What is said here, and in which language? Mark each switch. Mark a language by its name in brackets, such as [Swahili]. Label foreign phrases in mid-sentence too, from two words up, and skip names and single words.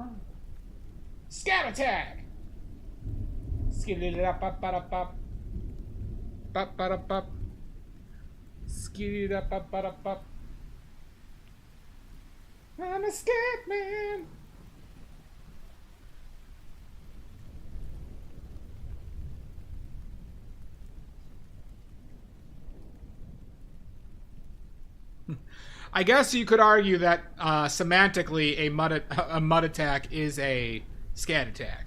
[English] Scat attack! Skiddy-da-pop-ba-da-pop. Pop-ba-da-pop. Skiddy-da-pop-ba-da-pop. I'm a scat man. I guess you could argue that semantically a mud attack is a scat attack.